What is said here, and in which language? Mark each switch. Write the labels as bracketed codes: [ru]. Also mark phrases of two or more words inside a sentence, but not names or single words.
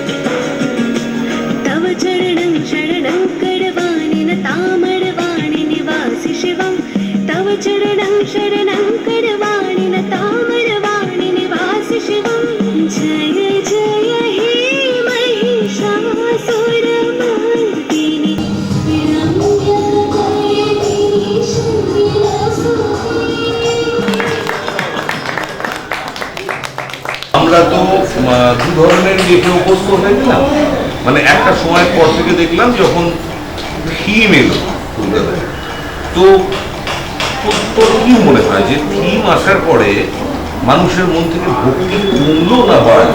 [sa] तव चरणं शरणं करवाणि न तामरवाणि निवासि शिवं तव चरणं शरणं करवाणि न तामरवाणि निवासि शिवं जय जय हे महिषासुरमर्दिनि [bn] আমরা তো দু ধরনের দেখে অভ্যস্ত হয়ে গেলাম, মানে একটা সময়ের পর থেকে দেখলাম যখন থিম এলো কলকাতায়, তো তোর কি মনে হয় যে থিম আসার পরে মানুষের মন থেকে ভক্তি কমলো না বাড়লো?